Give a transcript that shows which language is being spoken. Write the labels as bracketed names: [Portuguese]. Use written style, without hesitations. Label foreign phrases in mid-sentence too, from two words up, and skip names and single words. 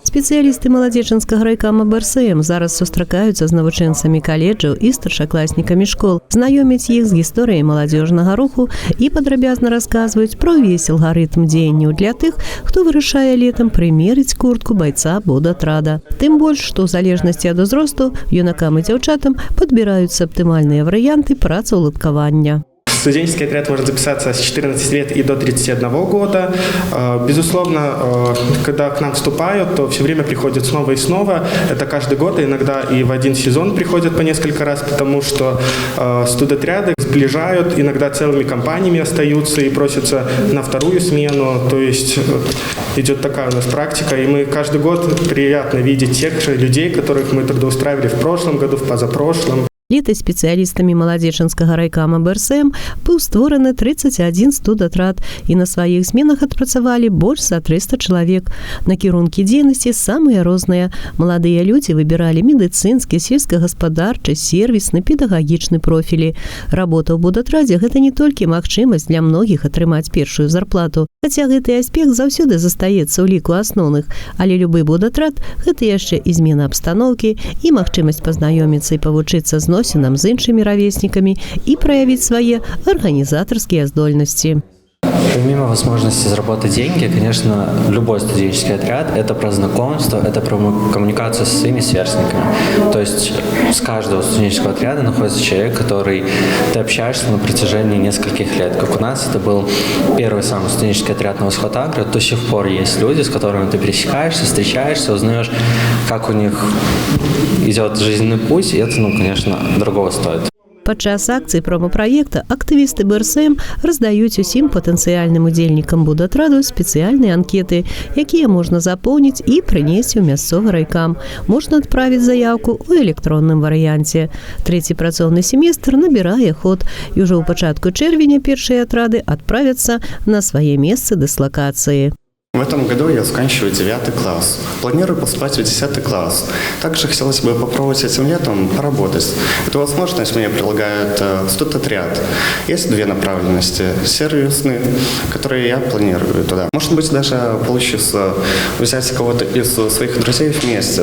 [Belarusian] Спецыялісты маладзечанскага райкама БРСМ зараз сустракаюцца з навучэнцамі каледжаў і старшакласнікамі школ, знаёмяць іх з гісторыяй маладзёжнага руху і падрабязна расказваюць пра ўвесь алгарытм дзеянняў для тых, хто вырашае летам прымерыць куртку байца будатрада. Тым больш, што ў залежнасці ад узросту юнакам і дзяўчатам падбіраюцца аптымальныя варыянты працаўладкавання. [Russian] Студенческий отряд может записаться с 14 лет и до 31 года. Безусловно, когда к нам вступают, то все время приходят снова и снова. Это каждый год, иногда и в один сезон приходят по несколько раз, потому что студотряды сближают, иногда целыми компаниями остаются и просятся на вторую смену. То есть идет такая у нас практика, и мы каждый год приятно видеть тех же людей, которых мы трудоустраивали в прошлом году, в позапрошлом. [Belarusian] Летась спецыялістамі маладзечанскага райкама БРСМ быў створаны 31 студатрад, і на сваіх зменах адпрацавалі больш за 300 чалавек. Накірункі дзейнасці самыя розныя. Маладыя людзі выбіралі медыцынскі, сельскагаспадарчы, сервісны, педагагічны профілі. Работа ў будатрадзе – гэта не толькі магчымасць для многіх атрымаць першую зарплату, хаця гэты аспект заўсёды застаецца ў ліку асноўных, але любы будатрад – гэта яшчэ і змена абстаноўкі, і магчымасць пазнаёміцца і павучыцца зносінам з іншымі равеснікамі і праявіць свае арганізатарскія здольнасці. [Russian] Помимо возможности заработать деньги, конечно, любой студенческий отряд – это про знакомство, это про коммуникацию со своими сверстниками. То есть с каждого студенческого отряда находится человек, который ты общаешься на протяжении нескольких лет. Как у нас это был первый самый студенческий отряд Новосход-Агро, до сих пор есть люди, с которыми ты пересекаешься, встречаешься, узнаешь, как у них идет жизненный путь, и это, конечно, дорого стоит. [Belarusian] Падчас акцыі промапраекта актывісты БРСМ раздаюць усім патэнцыяльным удзельнікам будатраду спецыяльныя анкеты, якія можна запоўніць і прынесці ў мясцовы райкам. Можна адправіць заяўку ў электронным варыянце. Трэці працоўны семестр набірае ход, і ўжо ў пачатку чэрвеня першыя атрады адправяцца на свае месцы дыслакацыі. [Russian] В этом году я заканчиваю 9 класс. Планирую поступать в 10 класс. Также хотелось бы попробовать этим летом поработать. Эту возможность мне предлагает студотряд. Есть две направленности. Сервисные, которые я планирую туда. Может быть, даже получится взять кого-то из своих друзей вместе.